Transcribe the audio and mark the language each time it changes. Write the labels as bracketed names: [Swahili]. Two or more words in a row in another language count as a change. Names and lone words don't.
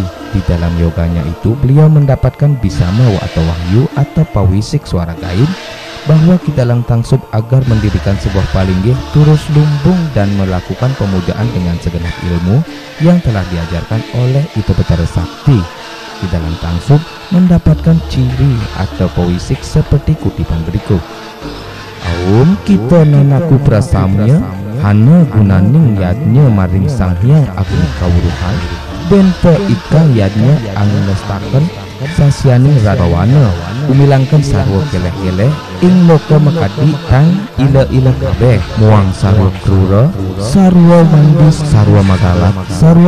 [Indonesian] Di dalam yoganya itu beliau mendapatkan bisama atau wahyu atau pawisik suara gaib bahwa Kitalang Tangsub agar mendirikan sebuah palinggih terus lumbung dan melakukan pemujaan dengan segenap ilmu yang telah diajarkan oleh Ito Betara Sakti. Kitalang Tangsub mendapatkan ciri atau pewisik seperti kutipan berikut. [Kawi] Aum kita nanaku prasamnya hana gunaning yadnya maring Sang Hyang Agung Kawruhan ben ikang yadnya angin lestaken sasyaning rarawana umilangkan sarwa keleh-keleh ing loka mekadi kang ila-ila kabeh muang sarwa krura sarwa mandis sarwa magalat sarwa